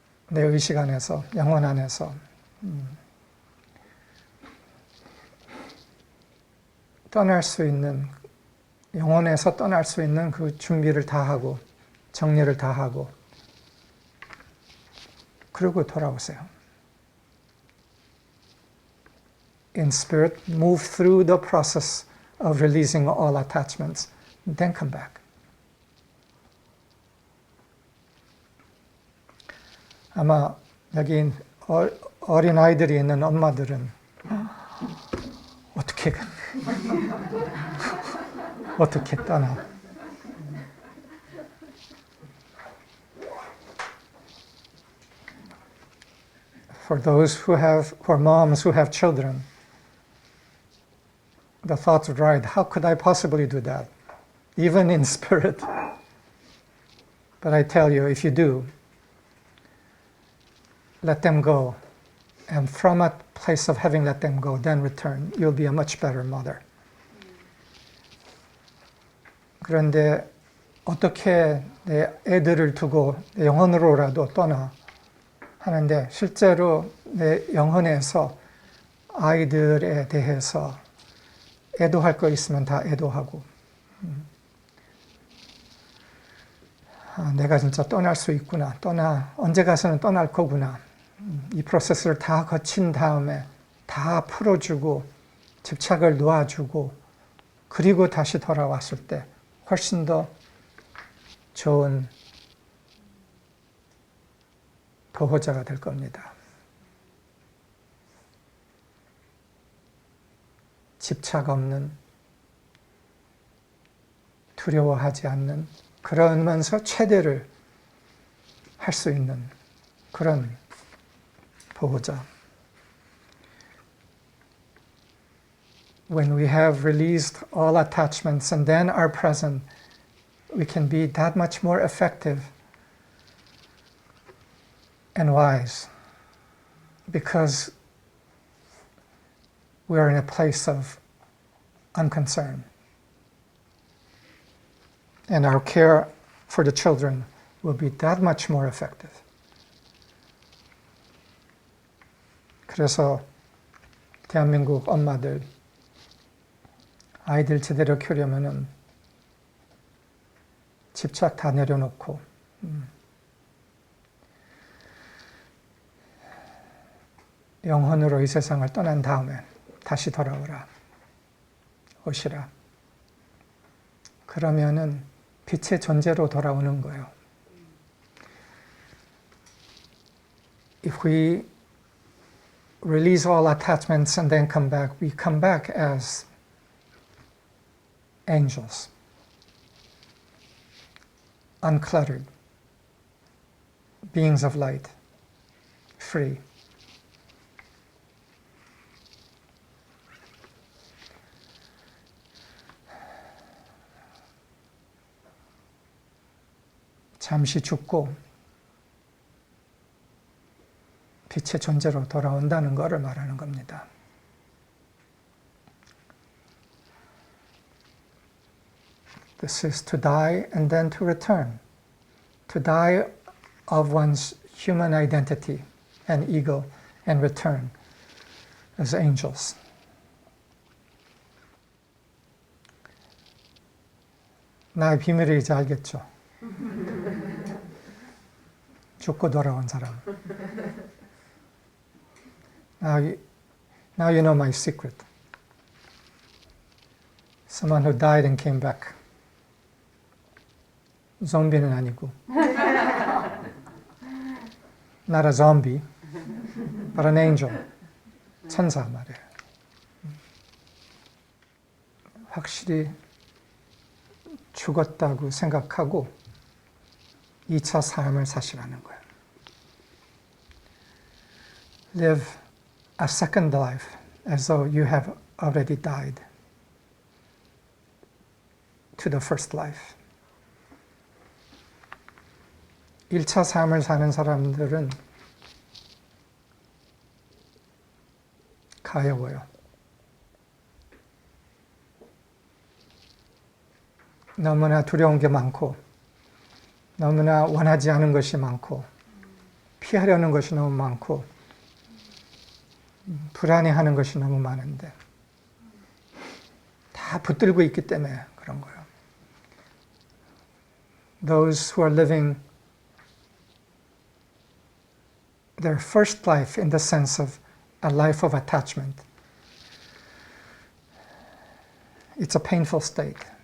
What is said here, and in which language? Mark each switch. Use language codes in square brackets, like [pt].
[ko] 내 의식 안에서, 영혼 안에서 떠날 수 있는, 영혼에서 떠날 수 있는 그 준비를 다 하고 정리를 다 하고 그리고 돌아오세요. [en] In spirit, move through the process of releasing all attachments, then come back. [ko] 아마 여기 어린 아이들이 있는 엄마들은 어떻게 떠나? [en] For those who are moms who have children, the thoughts would ride, how could I possibly do that? Even in spirit. But I tell you, if you do, let them go. And from a place of having let them go, then return. You'll be a much better mother. [ko] 그런데 어떻게 내 애들을 두고 내 영혼으로라도 떠나 하는데 실제로 내 영혼에서 아이들에 대해서 애도할 거 있으면 다 애도하고 내가 진짜 떠날 수 있구나. 언제 가서는 떠날 거구나. 이 프로세스를 다 거친 다음에 다 풀어주고 집착을 놓아주고 그리고 다시 돌아왔을 때 훨씬 더 좋은 보호자가 될 겁니다. 집착 없는, 두려워하지 않는, 그러면서 최대를 할 수 있는 그런 보호자. [en] When we have released all attachments and then are present, we can be that much more effective and wise because we are in a place of unconcern. And our care for the children will be that much more effective. [ko] 그래서 대한민국 엄마들, 아이들 제대로 키우려면은 집착 다 내려놓고 영혼으로 이 세상을 떠난 다음에 다시 돌아오라, 오시라. 그러면은 빛의 존재로 돌아오는 거예요. [en] If we release all attachments and then come back, we come back as angels, uncluttered, beings of light, free. [ko] 잠시 죽고 빛의 존재로 돌아온다는 것을 말하는 겁니다. [en] This is to die and then to return. To die of one's human identity and ego and return as angels. [ko] 나의 비밀을 이제 알겠죠? 죽고 돌아온 사람. [en] Now you know my secret. Someone who died and came back. [ko] 좀비는 아니고. [en] Not a zombie, but an angel. [ko] 천사 말이에요. 확실히 죽었다고 생각하고 2차 삶을 사시라는 거예요. [en] Live a second life as though you have already died to the first life. [ko] 1차 삶을 사는 사람들은 가여워요. 너무나 두려운 게 많고 너무나 원하지 않은 것이 많고 피하려는 것이 너무 많고 불안해하는 것이 너무 많은데 다 붙들고 있기 때문에 그런 거예요. [en] Those who are living their first life in the sense of a life of attachment, it's a painful state.